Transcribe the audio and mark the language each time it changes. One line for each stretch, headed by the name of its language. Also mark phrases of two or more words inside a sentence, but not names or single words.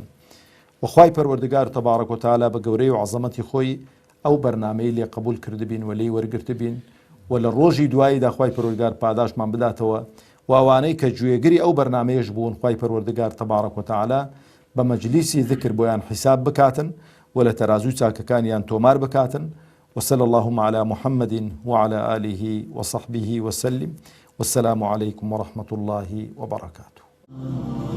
Central Kurdish: و خوای پەروەردگار تەبارەک و تەعالا بە گەورەی و عەزەمەتی خۆی ئەو بەرنامەی لێ قبول کردبین و لێی وەرگرت بین و لە ڕۆژی دواییدا خوای پەروەردگار پاداشمان بداتەوە. و ئەوانەی کە گوێگری ئەو بەرنامەیەش بوون خوای پەروەردگار تەبارەک و تەعالا بە مەجلیسی ذکر بۆیان حیساب بکاتن و لە تەرازوی چاکەکانیان تۆمار بکاتن و
Arabic: وصلى اللهم على محمد وعلى آله وصحبه وسلم، والسلام عليكم ورحمة الله وبركاته.